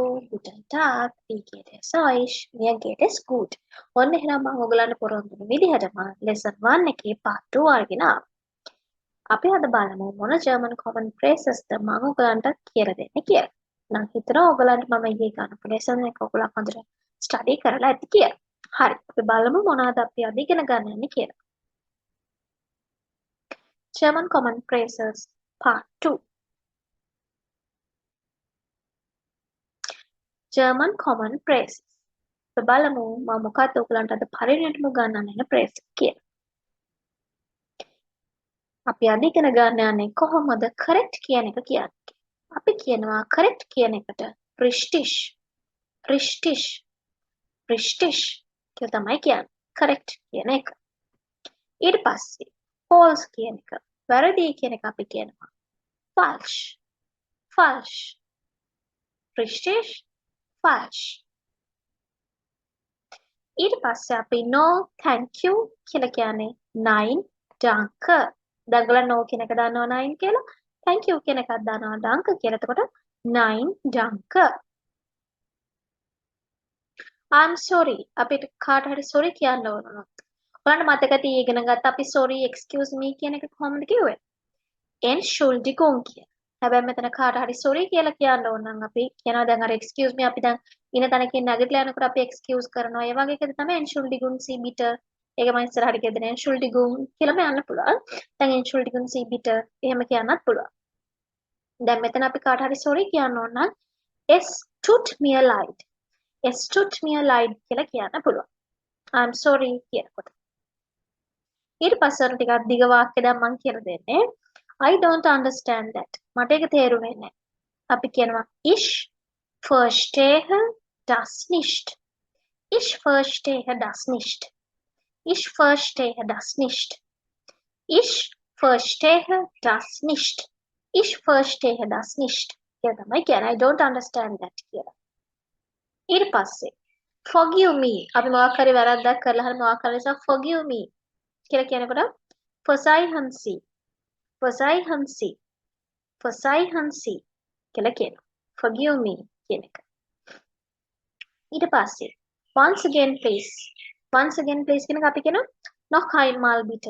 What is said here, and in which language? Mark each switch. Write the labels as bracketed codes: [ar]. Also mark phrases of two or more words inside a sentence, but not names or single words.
[de] guten Tag, wie geht es euch? Mir geht es gut. [si] ඔන්න එහෙනම් මම ඔයගලන්ට පොරොන්දු වෙන විදිහටම lesson 1 එකේ part 2 අරගෙන ආවා. අපි අද බලමු මොන [en] German common phrases [si] ද මම ඔයගලන්ට කියලා දෙන්නේ කියලා. නම් හිතනවා ඔයගලන්ට මම ඊයේ ගන්නපු lesson එක ඔයගලන් හොඳට study කරලා ඇති කියලා. හරි. අපි බලමු මොනවද අපි අද ඉගෙන ගන්න යන්නේ කියලා. [en] German common phrases part 2. German common phrases. අපි බලමු මම මොකක්ද ඔයගලන්ට අද පරිණතම ගන්නන්න යන phrase කියලා. අපි අද ඉගෙන ගන්න යන්නේ කොහොමද correct කියන එක කියන්නේ. අපි කියනවා correct කියන එකට [de] richtig richtig richtig [en] කියලා තමයි කියන්නේ. correct කියන එක. ඊට පස්සේ false කියන එක වැරදි කියන එක අපි කියනවා [de] falsch falsch richtig falsch. [en] ඊට පස්සේ අපි no thank you කියලා කියන්නේ [de] nein danke. [en] දඟල no කියන එක දන්නවා nein කියලා. thank you කියන එකක් දන්නවා danke කියලා. [de] එතකොට nein danke. [en] I'm sorry. [si] අපිට කාට හරි sorry කියන්න ඕන නම්. ඔයාලට මතකද ඉගෙන ගත්ත අපි [en] sorry excuse me [si] කියන එක කොහොමද කිව්වේ? Entschuldigung කියලා. හැබැයි මෙතන කාට හරි sorry කියලා කියන්න ඕන නම් අපි කියනවා දැන් අර [en] excuse me [si] අපි දැන් ඉන තැනකින් නැගිටලා යනකොට අපි excuse කරනවා. ඒ වගේ එකද තමයි [de] Entschuldigung Sie bitte. [si] ඒක මම ඉස්සරහට කියද Entschuldigung කියලාම යන්න පුළුවන්. දැන් [de] Entschuldigung Sie bitte [si] එහෙම කියන්නත් පුළුවන්. දැන් මෙතන අපි කාට හරි sorry කියන්න ඕන නම් [de] es tut mir leid. Es tut mir leid [si] කියලා කියන්න පුළුවන්. [en] I'm sorry [si] කියනකොට. ඊට පස්සේ ටිකක් දිග වාක්‍ය දැන් මම කියලා දෙන්නේ. [en] I don't understand that. [si] මට ඒක තේරුනේ නැහැ. අපි කියනවා [de] ich verstehe das nicht. Ich verstehe das nicht. Ich verstehe das nicht. Ich verstehe das nicht. Ich verstehe das nicht. [si] කියලා තමයි කියන්නේ. [en] I don't understand that [si] කියලා. ඊට පස්සේ [en] forgive me. [si] අපි මොකක් හරි වැරද්දක් කරලා හරි මොකක් හරි නිසා [en] forgive me [si] කියලා කියනකොට [de] verzeihen Sie. verzeihen Sie. verzeihen Sie [si] කියලා කියනවා. [en] forgive me [si] කියන එක. ඊට පස්සේ [en] once again please. once again please [si] කියන එක අපි කියනවා [de] noch einmal bitte.